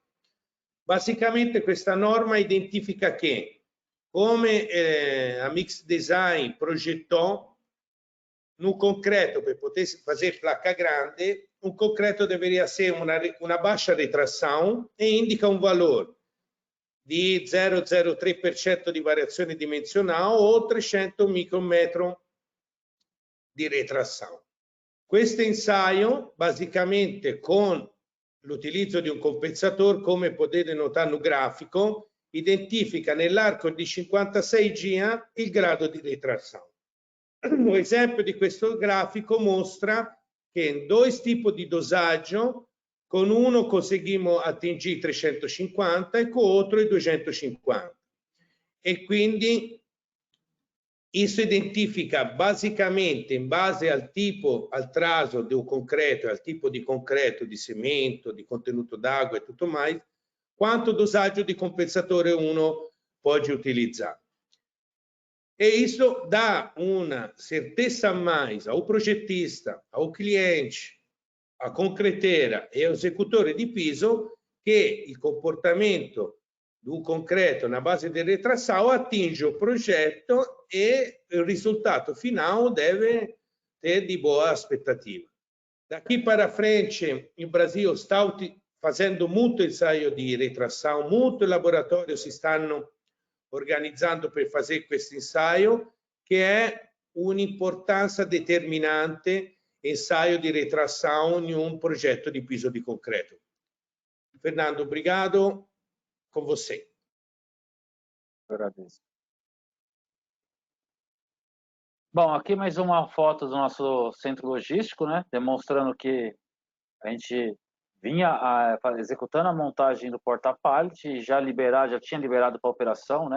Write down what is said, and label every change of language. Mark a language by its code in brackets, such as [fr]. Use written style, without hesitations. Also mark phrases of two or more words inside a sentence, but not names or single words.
[it] Basicamente questa norma identifica che, come a Mix Design progettou, [pt] no concreto, [it] per poter [pt] fazer placa grande, [it] un concreto [pt] deveria ser [it] una baixa retração e indica un valore di 0,03% di variazione dimensionale o 300 micrometri di retração. Questo ensaio, basicamente con l'utilizzo di un compensatore, come potete notare [pt] no grafico, [it] identifica nell'arco di 56 giorni il grado di retração. Un esempio di questo grafico mostra che in due tipi di dosaggio, con uno [pt] conseguimos atingere [it] 350 e con l'altro 250. E quindi [pt] isso identifica basicamente, [it] in base al tipo, al traso del concreto e al tipo di concreto, di cemento, di contenuto d'acqua [pt] e tutto mais, [it] quanto dosaggio di compensatore uno può utilizzare. [pt] E isso dà [it] una certeza [pt] a mais ao progetista, ao cliente, a concreteira e ao [it] executore di piso che il comportamento [pt] do concreto na base de retração atinge o projeto e o resultado final deve ter de boa expectativa. Daqui para frente, o Brasil está fazendo muito ensaio de retração, muitos laboratórios se estão [it] organizzando per fare questo ensaio, che è un'importanza determinante ensaio di retração in un progetto di piso di concreto. [pt] Fernando, obrigado. Com você. Agradeço. Bom, aqui mais uma foto do nosso centro logístico, né? Demonstrando que a gente vinha executando a montagem do porta-pallet, já tinha liberado para operação, né?